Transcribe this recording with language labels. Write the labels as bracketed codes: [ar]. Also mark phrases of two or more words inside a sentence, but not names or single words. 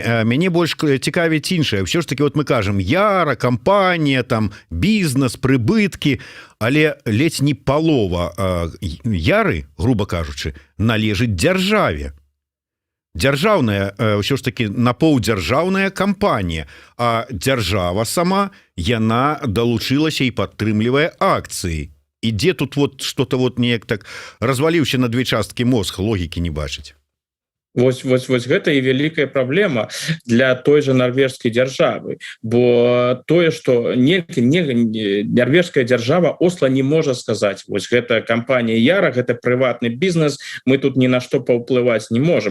[be] Мяне больш цікавіць іншае. Ўсё ж таки, вот мы кажам, Яра, кампанія, там бізнес, прыбыткі, але ледзь не палова Яры, груба кажучы, належыць дзяржаве. Дзяржаўная, ўсё ж таки, напаўдзяржаўная кампанія, а дзяржава сама, яна далучылася і падтрымлівае акцыі. І дзе тут [ru] вот что-то вот [be] неяк так разваліўся [ru] на две [be] часткі мозг, логікі не бачыць. Вось гэта і вялікая праблема для той же нарвежскай дзяржавы, бо тое, што нарвежская дзяржава Осла не можа сказаць, вось гэта кампанія Яра, гэта прыватны бізнес, мы тут ні на што паўплываць не можам.